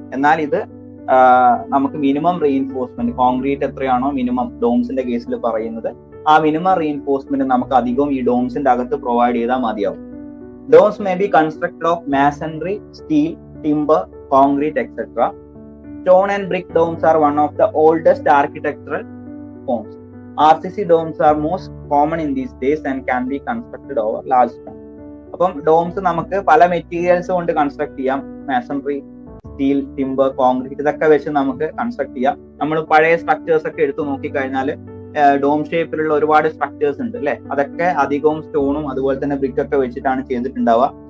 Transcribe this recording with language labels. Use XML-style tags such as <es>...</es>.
<ml>എന്നാൽ ഇത് നമുക്ക് മിനിമം റീഇൻഫോഴ്സ്മെന്റ് കോൺക്രീറ്റ് എത്രയാണോ മിനിമം ഡോംസിന്റെ കേസിൽ പറയുന്നത് ആ മിനിമം റീഇൻഫോഴ്സ്മെന്റ് നമുക്ക് അധികം ഈ ഡോംസിന്റെ അകത്ത് പ്രൊവൈഡ് ചെയ്താൽ മതിയാവും.</ml> <en>Domes may be constructed of masonry, steel, timber, concrete etcetera. Stone and brick domes are one of the oldest architectural forms. RCC domes are most common in these days and can be constructed over large time.</en> <ml>അപ്പം ഡോംസ് നമുക്ക് പല materials കൊണ്ട് construct ചെയ്യാം. മാസണറി, steel, timber, concrete ഇതൊക്കെ വെച്ച് നമുക്ക് construct ചെയ്യാം. നമ്മൾ പഴയ സ്ട്രക്ചേഴ്സ് ഒക്കെ എടുത്തു നോക്കിക്കഴിഞ്ഞാൽ ഡോം ഷേപ്പിലുള്ള ഒരുപാട് സ്ട്രക്ചേഴ്സ് ഉണ്ട് അല്ലെ. അതൊക്കെ അധികവും സ്റ്റോണും അതുപോലെ തന്നെ ബ്രിക്ക് ഒക്കെ വെച്ചിട്ടാണ് ചെയ്തിട്ടുണ്ടാവുക.</ml>